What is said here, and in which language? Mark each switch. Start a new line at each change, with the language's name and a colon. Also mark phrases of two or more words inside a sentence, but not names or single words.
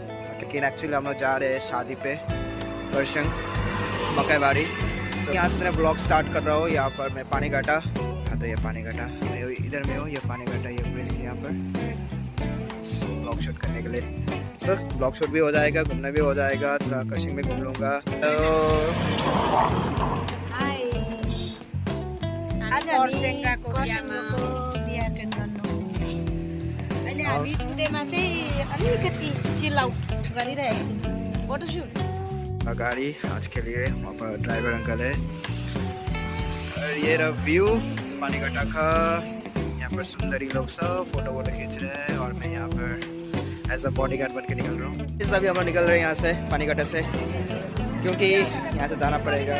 Hindi: लेकिन एक्चुअली हम लोग जा रहे हैं शादी पे करशंग मकईबाड़ी। तो यहाँ से मैं
English: blog start
Hindi: कर रहा हूँ। यहाँ पर मैं पानी घाटा, हाँ तो ये पानी घाटा मैं इधर में हूँ, ये पानी घाटा ये ब्रिज के यहाँ पर
English: blog shoot
Hindi: करने के लिए। सर
English: blog shoot
Hindi: भी हो जाएगा, घूमना भी हो जाएगा, थोड़ा करशंग में घूम लूँगा।
Nepali: आज हामी कर्सियङको बिहा अटेन्ड गर्नु। अहिले हामी कुदेमा चाहिँ अलिकति
English: chill out
Nepali: गरिरहेको छौँ, फोटोसुट।
Hindi: गाड़ी आज के लिए वहाँ पर
English: driver uncle
Hindi: है। और ये रहा व्यू पानी घाटा का। यहाँ पर सुंदरी लोग सब फोटो वोटो खींच रहे हैं और मैं यहाँ पर
English: as a bodyguard
Hindi: बन के निकल रहा हूँ। इस अभी हम लोग निकल रहे हैं यहाँ से पानी घाटा से, क्योंकि यहाँ से जाना पड़ेगा।